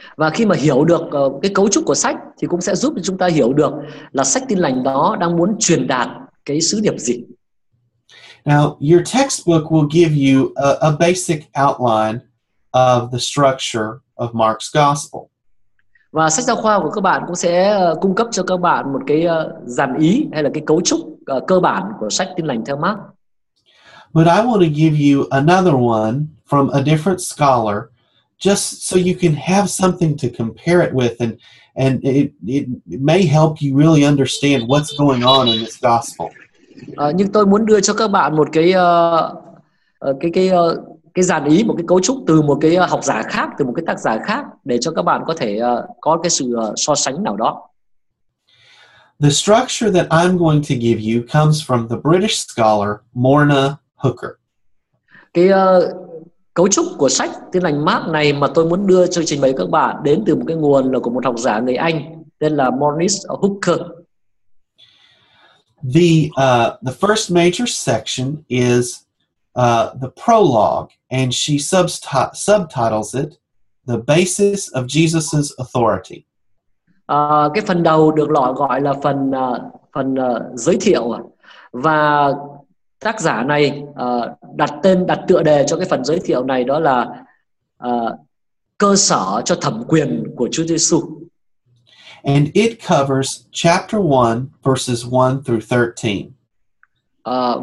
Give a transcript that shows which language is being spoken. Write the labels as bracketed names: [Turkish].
[Vietnamese] Và khi mà hiểu được cái cấu trúc của sách thì cũng sẽ giúp cho chúng ta hiểu được là sách Tin Lành đó đang muốn truyền đạt cái sứ điệp gì. [English] Now, your textbook will give you a basic outline of the structure of Mark's gospel. [Vietnamese] Và sách giáo khoa của các bạn cũng sẽ cung cấp cho các bạn một cái dàn ý hay là cái cấu trúc cơ bản của sách Tin Lành theo Mark. [English] But I want to give you another one from a different scholar, just so you can have something to compare it with, and it may help you really understand what's going on in this gospel. [Vietnamese] Nhưng tôi muốn đưa cho các bạn một cái dàn ý, một cái cấu trúc từ một cái học giả khác, từ một cái tác giả khác, để cho các bạn có thể có cái sự so sánh nào đó. [English] The structure that I'm going to give you comes from the British scholar Morna Hooker. [Vietnamese] Cái cấu trúc của sách Tin Lành Mark này mà tôi muốn đưa cho trình bày các bạn đến từ một cái nguồn là của một học giả người Anh tên là Morris Hooker. [English] The first major section is the prologue, and she subtitles it "The Basis of Jesus's Authority." [Vietnamese] Cái phần đầu được gọi là phần giới thiệu, và tác giả này đặt tựa đề cho cái phần giới thiệu này đó là cơ sở cho thẩm quyền của Chúa Giêsu. [English] And it covers chapter 1 verses 1 through 13.